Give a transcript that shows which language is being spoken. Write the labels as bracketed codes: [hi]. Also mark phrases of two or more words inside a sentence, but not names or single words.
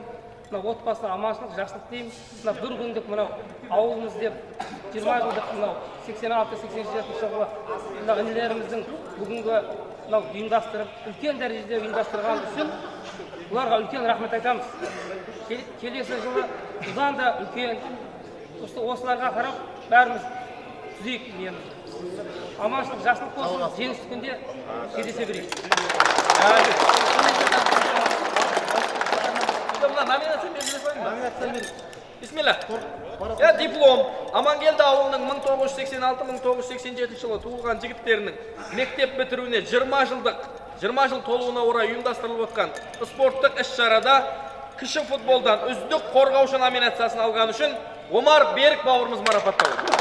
[kk] Отбасына аманшылық, жақсылық тілеймін. Бір күндік мынау ауылымыз деп 20 жылдық мынау 86-87 жылғы інілеріміздің бүгінгі ұйымдастырып, үлкен дәрежеде ұйымдастырған үшін бұларға үлкен рахмет айтамыз. Келесі жылы бұдан да үлкен осыларға қарап бәріміз түзейік неміз. Аманшылық, жақсылық болсын, жеңіс күнде кездесе берейік. Bismillah. Ya diplom. Amangелді ауылының 1986-1987 жылы туылған жігіттерінің мектеп бітіруіне 20 жыл толуына орай ұйымдастырылып отқан спорттық іс-шарада кіші футболдан үздік қорғаушы номинациясын алған үшін Омар Берік бауырымыз марапатталды.